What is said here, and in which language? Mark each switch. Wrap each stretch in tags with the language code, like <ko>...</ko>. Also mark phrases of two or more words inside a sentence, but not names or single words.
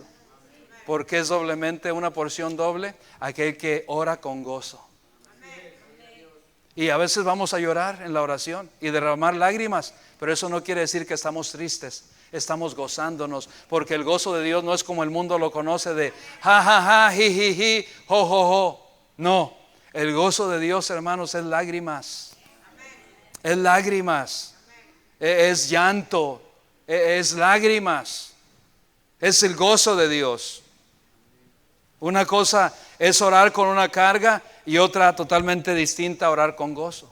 <es>Porque es doblemente una porción doble aquel que ora con gozo. Y a veces vamos a llorar en la oración y derramar lágrimas, pero eso no quiere decir que estamos tristes. Estamos gozándonos, porque el gozo de Dios no es como el mundo lo conoce, de ja ja ja, ji ji ji, jo jo jo. No, el gozo de Dios, hermanos, es lágrimas. Es lágrimas. Es llanto, es lágrimas. Es el gozo de Dios. Una cosa es orar con una carga y otra totalmente distinta, orar con gozo.</es>